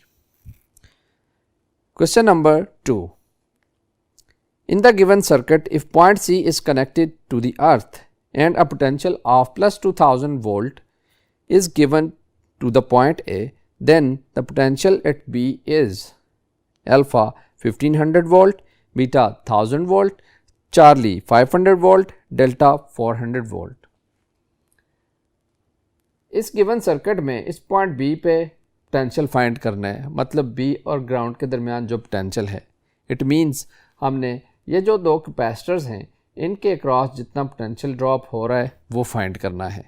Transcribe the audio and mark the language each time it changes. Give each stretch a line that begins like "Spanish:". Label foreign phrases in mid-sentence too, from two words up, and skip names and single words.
English: Question number 2. In the given circuit, if point C is connected to the earth and a potential of plus 2000 volt is given to the point A, then the potential at B is alpha 1500 volt, beta 1000 volt, Charlie 500 volt, delta 400 volt.
Hindi: इस
English: given circuit
Hindi: में इस
English: point B
Hindi: पे
English: potential find
Hindi: करना है, मतलब बी और ग्राउंड के दरमियान जो पोटेंशियल है.
English: it means
Hindi: हमने ये जो दो कैपेसिटर्स हैं इनके क्रॉस जितना
English: potential drop
Hindi: हो रहा है वो फाइंड करना है.